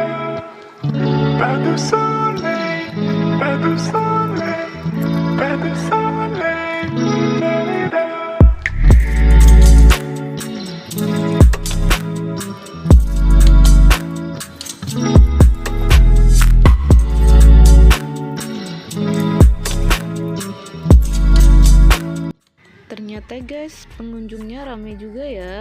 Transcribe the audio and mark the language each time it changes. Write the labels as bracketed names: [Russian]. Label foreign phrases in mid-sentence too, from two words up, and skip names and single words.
[French] Pas du soleil, pas du soleil, pas du soleil, da-da-da. [Indonesian] Ternyata guys, pengunjungnya ramai juga ya.